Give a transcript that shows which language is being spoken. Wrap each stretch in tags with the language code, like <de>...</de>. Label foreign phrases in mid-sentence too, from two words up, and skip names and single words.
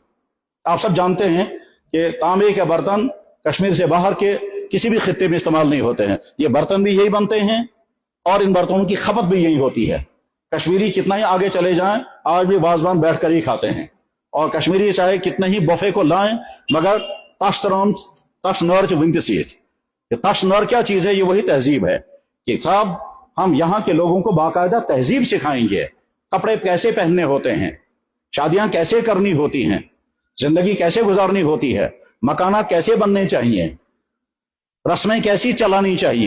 <ur>آپ سب جانتے ہیں کہ تانبے کے برتن کشمیر سے باہر کے کسی بھی خطے میں استعمال نہیں ہوتے ہیں. یہ برتن بھی یہی بنتے ہیں، اور ان برتنوں کی کھپت بھی یہی ہوتی ہے. کشمیری کتنا ہی آگے چلے جائیں آج بھی وازوان بیٹھ کر ہی کھاتے ہیں، اور کشمیری چاہے کتنے ہی بفے کو لائیں مگر</ur> <ks>تش نور ونتسیت.</ks> <ur>تش نور کیا چیز ہے؟ یہ وہی تہذیب ہے کہ صاحب ہم یہاں کے لوگوں کو باقاعدہ تہذیب سکھائیں گے، کپڑے کیسے پہننے ہوتے ہیں، شادیاں کیسے کرنی ہوتی ہیں، زندگی کیسے گزارنی ہوتی ہے، مکانات کیسے بننے چاہیے، رسمیں کیسی چلانی چاہیے.</ur>